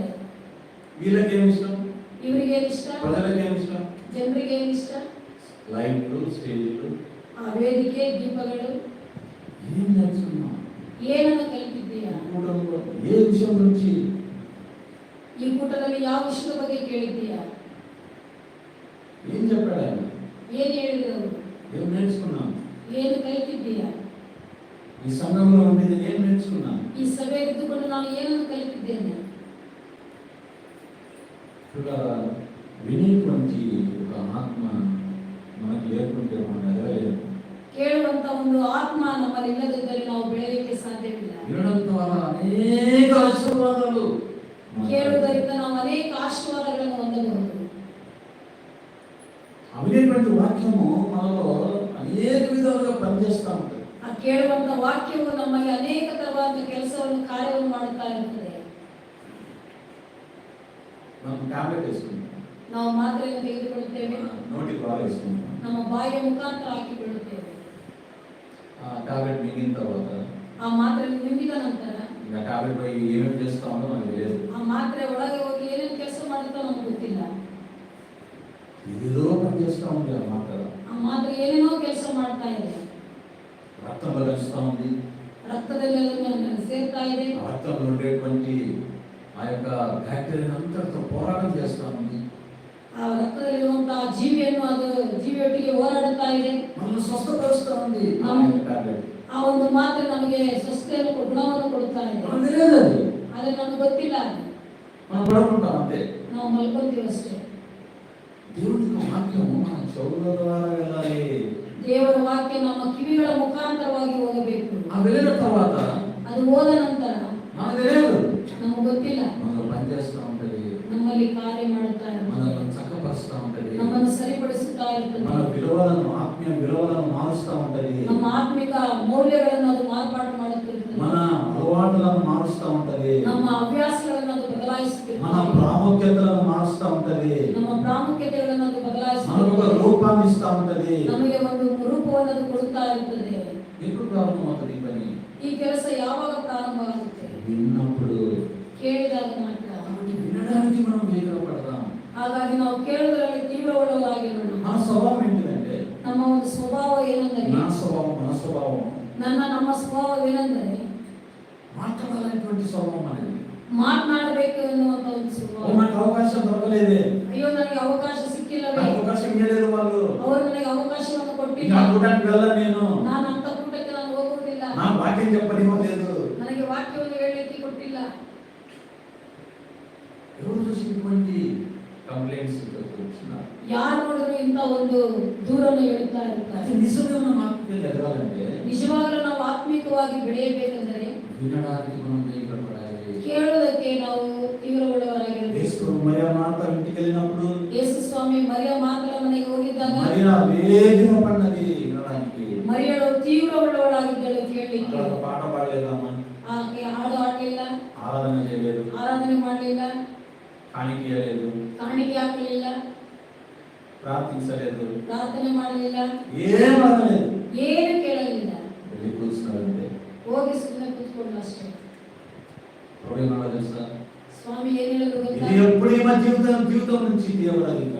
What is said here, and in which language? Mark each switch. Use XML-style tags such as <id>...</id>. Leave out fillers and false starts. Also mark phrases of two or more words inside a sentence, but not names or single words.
<te>వీళ్ళకి ఏమి ఇష్టం,</te> <kn>ಇವರಿಗೆ ಏನು ಇಷ್ಟ,</kn> <te>ప్రజలకు ఏమి ఇష్టం?</te> <kn>ಜನರಿಗೆ ಏನು ಇಷ್ಟ?</kn> <te>లైట్లు, స్టేజ్లు,</te> <kn>ಆ ವೇದಿಕೆ, ದೀಪಗಳು.</kn> <te>ఏం నేర్చుకున్నాం</te> <kn>ಏನನ್ನು ಕಲಿತಿದ್ದೀಯಾ?</kn> <te>కూటంలో ఏ విషయం గురించి,</te> <kn>ಈ ಕೂಟದಲ್ಲಿ ಯಾವ ವಿಷಯದ ಬಗ್ಗೆ ಕೇಳಿದ್ದೀಯಾ?</kn> <te>ఏం చెప్పాడు ఆయన,</te> <kn>ಏನು ಹೇಳಿದ್ರು ಅವರು?</kn> <te>ఏం నేర్చుకున్నాం?</te> <kn>ಏನು ಕಲಿತಿದ್ದೀಯಾ?</kn> <te>ఈ సంఘంలో ఉండేది ఏం నేర్చుకున్నాం?</te> <kn>ಈ ಸಭೆ ಇದ್ದುಕೊಂಡು ನಾನು ಏನನ್ನು ಕಲಿತಿದ್ದೇನೆ?</kn> <te>ఇక్కడ వినేటువంటి ఒక ఆత్మ మనకు లేకుంటే మనం ఎదగలేము.</te> <kn>ಕೇಳುವಂತ ಒಂದು ಆತ್ಮ ನಮ್ಮಲ್ಲಿ ಇಲ್ಲದಿದ್ದರೆ ನಾವು ಬೆಳೆಯಲಿಕ್ಕೆ ಸಾಧ್ಯವಿಲ್ಲ.</kn> <te>వినడం ద్వారా అనేక ఆశీర్వాదాలు,</te> <kn>ಕೇಳುವುದರಿಂದ ನಾವು ಅನೇಕ ಆಶೀರ್ವಾದಗಳನ್ನು ಹೊಂದಬಹುದು.</kn> <te>అవినేటువంటి వాక్యము మనలో అనేక విధాలుగా పనిచేస్తూ ఉంటుంది.</te> <kn>ಆ ಕೇಳುವಂತ ವಾಕ್ಯವು ನಮಗೆ ಅನೇಕ ತರವಾದ ಕೆಲಸವನ್ನು, ಕಾರ್ಯವನ್ನು ಮಾಡುತ್ತಾ ಇರುತ್ತದೆ.</kn> <te>మనం ಟ್ಯಾಬ್ಲೆಟ್ వేసుకుంటాం,</te> <kn>ನಾವು ಮಾತ್ರೆಯನ್ನು ತೆಗೆದುಕೊಳ್ಳುತ್ತೇವೆ,</kn> <te>నోటికి బాగా వేసుకుంటాం.</te> <kn>ನಮ್ಮ ಬಾಯಿಯ ಮುಖಾಂತರ ಹಾಕಿಕೊಳ್ಳುತ್ತೇವೆ.</kn> <te>ఆ టాబ్లెట్ మిగిలిన తర్వాత</te> <kn>ಆ ಮಾತ್ರೆಯನ್ನು ನುಂಗಿದ ನಂತರ</kn> <te>ఇంకా టాబ్లెట్ పోయి ఏమేమి చేస్తా ఉందో మనకు తెలియదు.</te> <kn>ಆ ಮಾತ್ರೆ ಒಳಗೆ ಹೋಗಿ ಏನೇನು ಕೆಲಸ ಮಾಡುತ್ತೋ ನಮ್ಗೆ ಗೊತ್ತಿಲ್ಲ.</kn> <te>ఏదో పని చేస్తూ ఉంది ఆ మాత్ర,</te> <kn>ಆ ಮಾತ್ರೆ ಏನೇನೋ ಕೆಲಸ ಮಾಡ್ತಾ ಇದೆ.</kn> <te>రక్తంలో కలుస్తూ ఉంది,</te> <kn>ರಕ್ತದಲ್ಲಿ ಅದನ್ನು ಸೇರ್ತಾ ಇದೆ.</kn> <te>ఆ రక్తంలో ఉండేటువంటి ఆ యొక్క బ్యాక్టీరియా అంతటితో పోరాటం చేస్తూ ఉంది.</te> <kn>ಆ ರಕ್ತದಲ್ಲಿರುವಂತಹ ಜೀವಿಯನ್ನು ಅದು ಜೀವಿಯೊಟ್ಟಿಗೆ ಹೋರಾಡುತ್ತಾ ಇದೆ.</kn> <te>మనల్ని స్వస్థపరుస్తూ ఉంది ఆ టాబ్లెట్.</te> <kn>ಆ ಒಂದು ಮಾತ್ರೆ ನಮಗೆ ಸ್ವಸ್ಥತೆಯನ್ನು, ಗುಣವನ್ನು ಕೊಡುತ್ತಾ ಇದೆ.</kn> <te>మనకు తెలియదు అది,</te> <kn>ಆದರೆ ನಮ್ಗೆ ಗೊತ್ತಿಲ್ಲ.</kn> <te>మనం పడుకుంటాం అంతే.</te> <kn>ನಾವು ಮಲ್ಕೊಂತೀವಿ ಅಷ್ಟೇ.</kn> <te>దేవుడి యొక్క వాక్యము మన చెవుల ద్వారా వెళ్ళాలి.</te> <kn>ದೇವರ ವಾಕ್ಯ ನಮ್ಮ ಕಿವಿಗಳ ಮುಖಾಂತರವಾಗಿ ಹೋಗಬೇಕು.</kn> <te>ఆ వెళ్ళిన తర్వాత</te> <kn>ಅದು ಹೋದ ನಂತರ</kn> <te>మనకు తెలియదు,</te> <kn>ನಮ್ಗೆ ಗೊತ್ತಿಲ್ಲ.</kn> <te>మనకు పనిచేస్తూ ఉంటది,</te> <kn>ನಮ್ಮಲ್ಲಿ ಕಾರ್ಯ ಮಾಡುತ್ತಾ ಇರ್ತದೆ,</kn> <te>మనల్ని చక్కపరుస్తూ ఉంటది,</te> <kn>ನಮ್ಮನ್ನು ಸರಿಪಡಿಸುತ್ತಾ ಇರ್ತದೆ,</kn> <te>మన విలువలను, ఆత్మీయ విలువలను మారుస్తూ ఉంటది,</te> <kn>ನಮ್ಮ ಆತ್ಮಿಕ ಮೌಲ್ಯಗಳನ್ನು ಅದು ಮಾರ್ಪಾಡು ಮಾಡುತ್ತಿರುತ್ತದೆ,</kn> <te>మన అలవాట్లను మారుస్తూ ఉంటది,</te> <kn>ನಮ್ಮ ಹವ್ಯಾಸಗಳನ್ನು ಅದು</kn> <te>మన</te> <kn>ಬದಲಾಯಿಸುತ್ತಿರುತ್ತದೆ,</kn> <te>ప్రాముఖ్యతలను మారుస్తూ ఉంటది,</te> <kn>ನಮ್ಮ ಪ್ರಾಮುಖ್ಯತೆಗಳನ್ನು ಅದು</kn> <te>మనకు ఒక</te> <kn>ಬದಲಾಯಿಸುತ್ತಿರುತ್ತದೆ,</kn> <te>రూపాన్ని ఇస్తూ ఉంటది.</te> <kn>ನಮಗೆ ಒಂದು ರೂಪವನ್ನು ಅದು ಕೊಡುತ್ತಾ ಇರುತ್ತದೆ.</kn> <te>ఎప్పుడు ప్రారంభమవుతుంది ఈ పని?</te> <kn>ಈ ಕೆಲಸ ಯಾವಾಗ ಪ್ರಾರಂಭ ಆಗುತ್ತೆ?</kn> <te>విన్నప్పుడు.</te> <kn>ಕೇಳಿದಾಗ ಮಾತ್ರ.</kn> <te>కాబట్టి వినడానికి మనం వేగపడదాం.</te> <kn>ಹಾಗಾಗಿ ನಾವು ಕೇಳುವುದರಲ್ಲಿ ತೀವ್ರವುಳ್ಳವರಾಗಿರೋಣ.</kn> <te>మన స్వభావం ఏంటంటే,</te> <kn>ನಮ್ಮ ಒಂದು ಸ್ವಭಾವ ಏನೆಂದರೆ,</kn> <te>నా స్వభావం, మన స్వభావం</te> <kn>ನಮ್ಮ ಸ್ವಭಾವ ಏನೆಂದರೆ</kn> <te>మాట్లాడాలనేటువంటి స్వభావం అనేది.</te> <kn>ಮಾತನಾಡಬೇಕು ಎನ್ನುವಂತ ಒಂದು ಸ್ವಭಾವ.</kn> <te>మనకు అవకాశం దొరకలేదే,</te> <kn>ಅಯ್ಯೋ ನನಗೆ ಅವಕಾಶ ಸಿಕ್ಕಿಲ್ಲವೇ,</kn> <te>నాకు అవకాశం ఇవ్వలేదు వాళ్ళు,</te> <kn>ಅವರು ನನಗೆ ಅವಕಾಶವನ್ನು ಕೊಟ್ಟಿಲ್ಲ,</kn> <te>ఇంకా కూటానికి వెళ్ళను నేను,</te> <kn>ನಾನು ಅಂತ ಕೂಟಕ್ಕೆ ನಾನು ಹೋಗುವುದಿಲ್ಲ,</kn> <te>నా వాక్యం చెప్పనివ్వలేదు.</te> <kn>ನನಗೆ ವಾಕ್ಯವನ್ನು ಹೇಳಲಿಕ್ಕೆ ಕೊಟ್ಟಿಲ್ಲ.</kn> <te>ఎవరు చూసినటువంటి కంప్లైంట్స్ వచ్చినారు.</te> <kn>ಯಾರು ನೋಡಿದ್ರು ಇಂಥ ಒಂದು ದೂರನ್ನು ಹೇಳುತ್ತಾ ಇರ್ತಾರೆ.</kn> <te>నిజంగా మనం ఆత్మీయంగా ఎదగాలంటే,</te> <kn>ನಿಜವಾಗಲೂ ನಾವು ಆತ್ಮಿಕವಾಗಿ ಬೆಳೆಯಬೇಕೆಂದರೆ</kn> <te>వినడానికి మనం వేగపడాలి.</te> <kn>ಕೇಳುವುದಕ್ಕೆ ನಾವು ತೀವ್ರವುಳ್ಳವರಾಗಿರಬೇಕು.</kn> <te>యేసు మరియా మాత ఇంటికి వెళ్ళినప్పుడు</te> <kn>ಯೇಸು ಸ್ವಾಮಿ ಮರಿಯ ಮಾತಲ ಮನೆಗೆ ಹೋಗಿದ್ದಾಗ</kn> <te>మరియా వేగపడినది వినడానికి.</te> <kn>ಮರಿಯಳು ತೀವ್ರವುಳ್ಳವಳಾಗಿದ್ದಳು ಕೇಳಲಿಕ್ಕೆ.</kn> <te>అక్కడ పాట పాడలేదమ్మా,</te> <kn>ಆಕೆ ಹಾಡು ಹಾಡಲಿಲ್ಲ,</kn> <te>ఆరాధన చేయలేదు,</te> <kn>ಆರಾಧನೆ ಮಾಡಲಿಲ್ಲ,</kn> <te>కాಣಿక ఇవ్వలేదు,</te> <kn>ಕಾಣಿಕೆ ಹಾಕಲಿಲ್ಲ,</kn> <te>ప్రార్థించలేదు,</te> <kn>ಪ್ರಾರ್ಥನೆ ಮಾಡಲಿಲ್ಲ,</kn> <te>ఏం అడగలేదు.</te> <kn>ಏನು ಕೇಳಲಿಲ್ಲ.</kn> <te>వెళ్ళి కూర్చున్నారంటే</te> <kn>ಹೋಗಿ ಸುಮ್ಮನೆ ಕೂತ್ಕೊಂಡು ಅಷ್ಟೇ.</kn> <te>ప్రభు ఏమన్నా తెలుసా,</te> <kn>ಸ್ವಾಮಿ ಏನ್ ಹೇಳಿದ್ರು ಗೊತ್ತಾ?</kn> <te>ఇది ఎప్పుడు ఈ జీవితం నుంచి తీయబడాలి కాదు.</te>